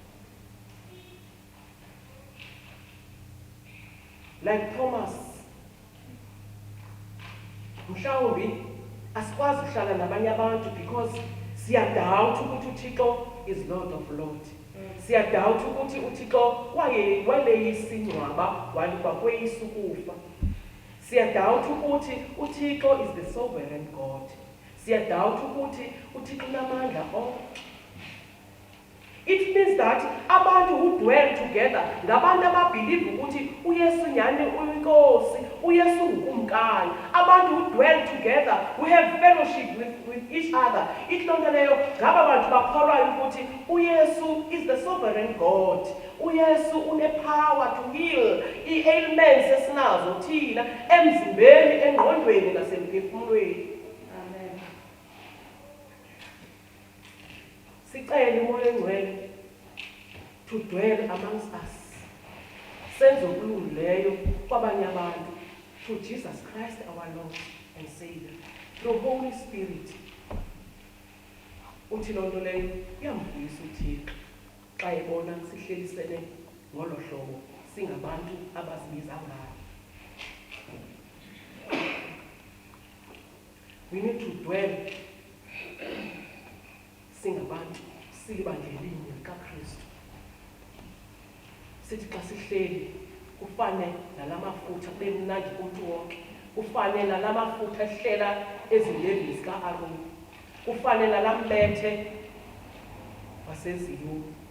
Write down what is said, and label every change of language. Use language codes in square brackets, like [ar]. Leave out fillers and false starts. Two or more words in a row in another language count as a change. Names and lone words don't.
[en] Like Thomas, [xh] mhlawumbi asikwazi ukuhlala nabanye abantu because siyadoubt ukuthi uThixo [en] is Lord of Lords. [xh] Siyadoubt ukuthi uThixo waleyisa ingcwaba wakweyisa ukufa. Siyadoubt ukuthi uThixo [en] is the sovereign God. [xh] Siyadoubt ukuthi uThixo unamandla onke. [en] It means that [xh] abantu [en] who dwell together [xh] ngabantu ababhilive ukuthi uyesu nyhani uyinkosi, uyesu ngukumkani. [en] Abantu who dwell together, who have fellowship with each other. [xh] Ihlonto leyo ngaba bantu bakholwayo ukuthi uyesu [en] is the sovereign God. [xh] Uyesu une-power to heal ii-ailments esinazo thina emzimbeni, engqondweni nasemphefumulweni. Amen. Sicele umoya engcwele [en] to dwell amongst us. [xh] Senze okulungileyo kwabanye abantu [en] through Jesus Christ our Lord and Savior, through Holy Spirit. [xh] Uthi loo nto leyo iyamvuyisa uThixo xa ebona sihlelisene ngolo hlobo singabantu abazibiza ngayo. [en] We need to dwell [xh] singabantu silibandlelinye likaKristu. Sithi xa sihleli kufane nalamafutha kube mnandi kumntu wonke, kufane nalamafutha ehlela ezindebeni zika-Aroni, kufane nalambethe waseziyuni.